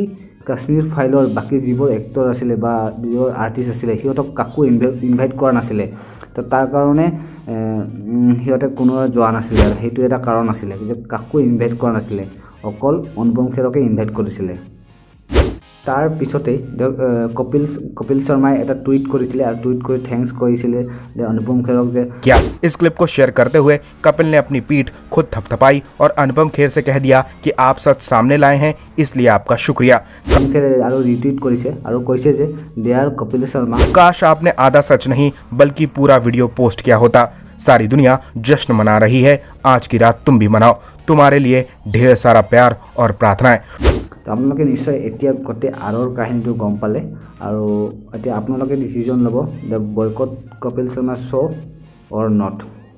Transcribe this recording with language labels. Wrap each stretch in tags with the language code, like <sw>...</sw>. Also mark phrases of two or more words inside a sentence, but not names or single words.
<as>কাশ্মীৰ ফাইলৰ বাকী যিবোৰ এক্টৰ আছিলে বা যিবোৰ আৰ্টিষ্ট আছিলে সিহঁতক কাকো ইনভাইট কৰা নাছিলে তো তাৰ কাৰণে সিহঁতে কোনো যোৱা নাছিলে আৰু সেইটো এটা কাৰণ আছিলে যে কাকো ইনভাইট কৰা নাছিলে অকল অনুপম খেৰকে ইনভাইট কৰিছিলে তাৰ পিছতে কপিল শৰ্মাই এটা টুইট কৰিছিলে আৰু টুইট কৰি থ্যাঙ্কস কৰিছিলে যে অনুপম খেৰক যে</as> <hi>क्या इस क्लिप को शेयर करते हुए कपिल ने अपनी पीठ खुद थपथपाई और अनुपम खेर से कह दिया कि आप सच सामने लाए हैं इसलिए आपका शुक्रिया।</hi> <as>অনুপম খেৰে আৰু ৰিটুইট কৰিছে আৰু কৈছে যে দেয়াৰ কপিল শৰ্মা</as> <hi>काश आपने आधा सच नहीं बल्कि पूरा वीडियो पोस्ट किया होता। सारी दुनिया जश्न मना रही है, आज की रात तुम भी मनाओ, तुम्हारे लिए ढेर सारा प्यार और प्रार्थनाएं।</hi> <as>তো আপোনালোকে নিশ্চয় এতিয়া গোটেই আঁৰৰ কাহিনীটো গম পালে আৰু এতিয়া আপোনালোকে ডিচিজন ল'ব</as> <en>the boycott Kapil Sharma show or not.</en>